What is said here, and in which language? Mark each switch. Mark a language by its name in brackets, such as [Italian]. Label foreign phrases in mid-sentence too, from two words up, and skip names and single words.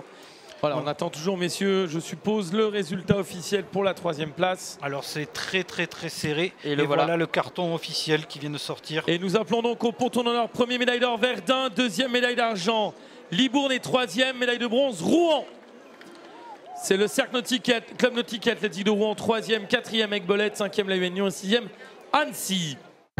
[French] Voilà, on attend toujours, messieurs, je suppose, le résultat officiel pour la 3e place. Alors c'est très serré, et voilà le carton officiel qui vient de sortir. Et nous appelons donc au ponton d'honneur, 1er médaille d'or Verdun, 2e médaille d'argent Libourne, et 3e médaille de bronze Rouen. C'est le Cercle Nautique, Club Nautique et Athlétique de Rouen, 3e, 4e Aiguebelette, 5e la UN Lyon, 6e Annecy.